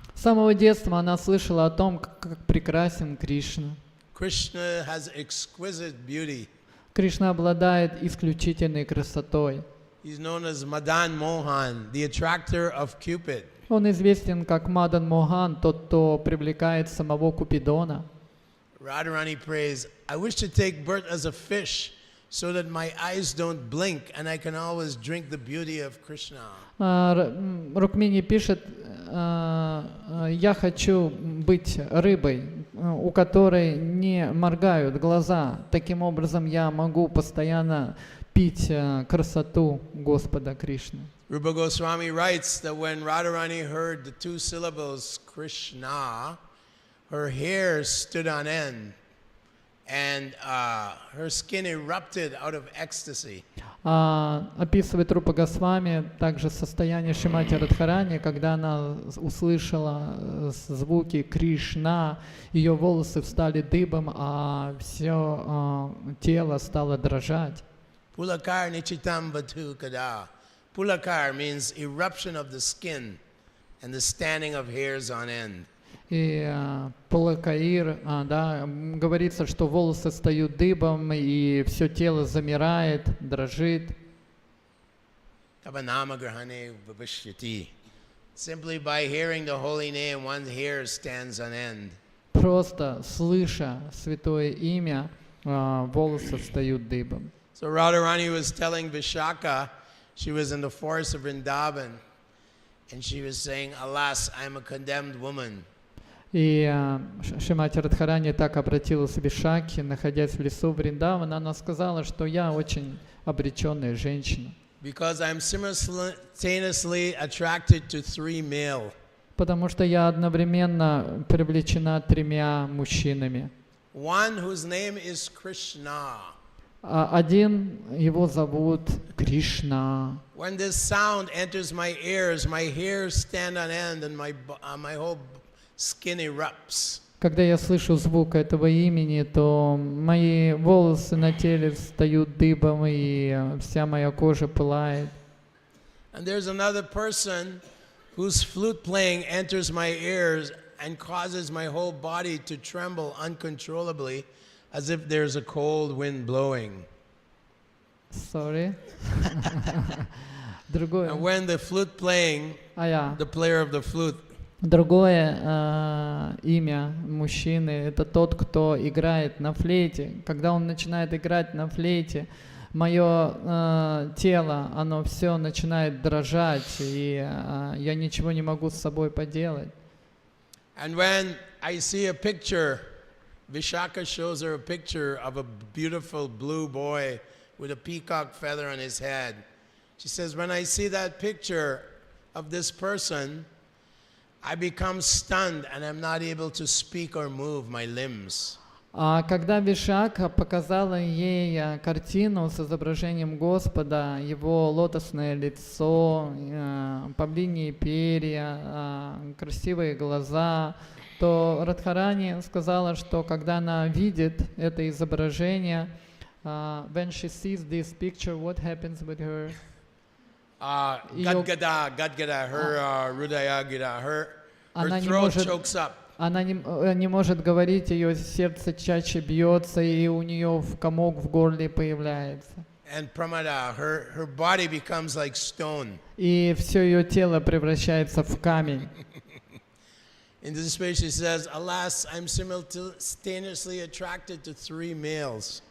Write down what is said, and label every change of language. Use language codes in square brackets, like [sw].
[ru] С самого детства она слышала о том, как прекрасен Кришна. [en] Krishna has exquisite beauty. [ru] Кришна обладает исключительной красотой. [en] He's known as Madan Mohan, the attractor of Cupid. [ru] Он известен как Мадан Мохан, тот, кто привлекает самого Купидона. [en] Radharani prays, I wish to take birth as a fish so that my eyes don't blink and I can always drink the beauty of Krishna. [ru] Рукмини пишет: я хочу быть рыбой, у которой не моргают глаза. Таким образом, я могу постоянно пить красоту Господа Кришны. [en] Rupa Goswami writes that when Radharani heard the two syllables Krishna, her hair stood on end and her skin erupted out of ecstasy. [ru] Описывает Рупа Госвами также состояние Шримати Радхарани, когда она услышала звуки Кришна, ее волосы встали дыбом, а все тело стало дрожать. [sa] Pulakar nichitam vatu kada. [en] Pulakar means eruption of the skin and the standing of hairs on end. [ru] И Пулакаир, да, говорится, что волосы встают дыбом, и все тело замирает, дрожит. [sa] Tabanamagrahane vavashyati. [en] Simply by hearing the holy name, one's hair stands on end. [ru] Просто слыша святое имя, волосы встают дыбом. [en] So Radharani was telling Vishaka, she was in the forest of Vrindavan, and she was saying, alas, I am a condemned woman. [ru] И Шримати Радхарани так обратилась к Вишаке, находясь в лесу Вриндавана, она сказала, что я очень обреченная женщина. [en] Because I'm simultaneously attracted to three male. [ru] Потому что я одновременно привлечена тремя мужчинами. [en] One whose name is Krishna. [ru] Один, его зовут Кришна. [en] When this sound enters my ears, my hairs stand on end and my whole skin erupts. [ru] Когда я слышу звук этого имени, то мои волосы на теле встают дыбом, и вся моя кожа пылает. [en] And there's another person whose flute playing enters my ears and causes my whole body to tremble uncontrollably, as if there's a cold wind blowing. Sorry. [ru] Другое. [en] And when the flute playing, the player of the flute, [ru] другое имя мужчины — это тот, кто играет на флейте. Когда он начинает играть на флейте, мое тело, оно все начинает дрожать, и я ничего не могу с собой поделать. [en] And when I see a picture, Vishaka shows her a picture of a beautiful blue boy with a peacock feather on his head. She says, when I see that picture of this person, I become stunned and I'm not able to speak or move my limbs. [ru] А когда Вишака показала ей картину с изображением Господа, его лотосное лицо, павлиньи перья, красивые глаза, то Радхарани сказала, что когда она видит это изображение, [en] when she sees this picture, what happens with her? Gadgada, her Rudaya Gida, her throat chokes up. [ru] Она не может говорить, ее сердце чаще бьется, и у нее комок в горле появляется. [en] And pramada, her body becomes like stone. [ru] И все ее тело превращается в камень. [en] In this space she says, alas, I'm simultaneously attracted to three males.